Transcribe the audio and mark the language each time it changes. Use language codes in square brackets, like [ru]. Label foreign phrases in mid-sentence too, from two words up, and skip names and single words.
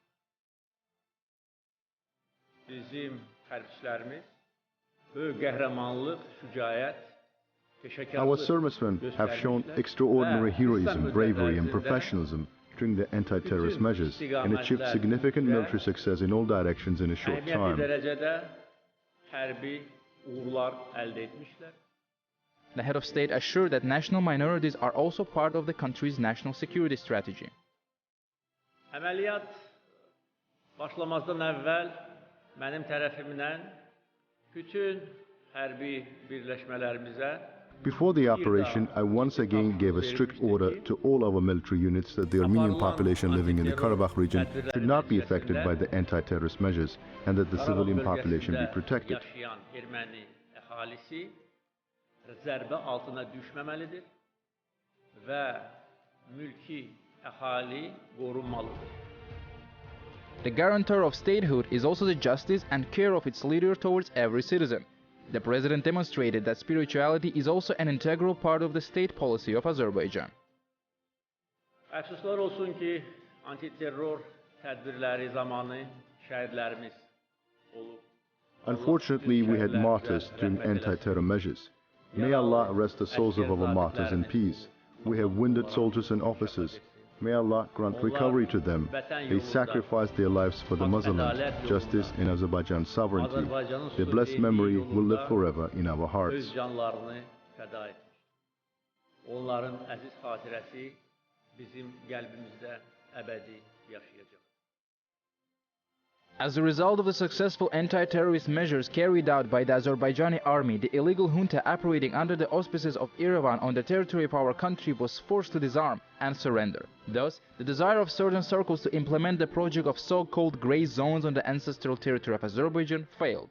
[en] Our servicemen have shown extraordinary heroism, bravery and professionalism during the anti-terrorist measures and achieved significant military success in all directions in a short time. The head of state assured that national minorities are also part of the country's national security strategy. [az] Əməliyyat başlamazdan əvvəl mənim tərəfimdən bütün hərbi birləşmələrimizə [en] Before the operation, I once again gave a strict order to all our military units that the Armenian population living in the Karabakh region should not be affected by the anti-terrorist measures and that the civilian population be protected. [az] Zərbə altına düşməməlidir və mülki əhali qorunmalıdır. [en] The guarantor of statehood is also the justice and care of its leader towards every citizen. The president demonstrated that spirituality is also an integral part of the state policy of Azerbaijan. [az] Əfsuslar olsun ki, anti-terror tədbirləri zamanı şəhidlərimiz olub. [en] Unfortunately, we had martyrs during anti-terror measures. May Allah rest the souls of our martyrs in peace. We have wounded soldiers and officers. May Allah grant recovery to them. They sacrificed their lives for the Muslims, justice and Azerbaijan's sovereignty. Their blessed memory will live forever in our hearts. [az] Onların əziz xatirəsi bizim qəlbimizdə əbədi yaşayacaq. [en] As a result of the successful anti-terrorist measures carried out by the Azerbaijani army, the illegal junta operating under the auspices of Yerevan on the territory of our country was forced to disarm and surrender. Thus, the desire of certain circles to implement the project of so-called grey zones on the ancestral territory of Azerbaijan failed.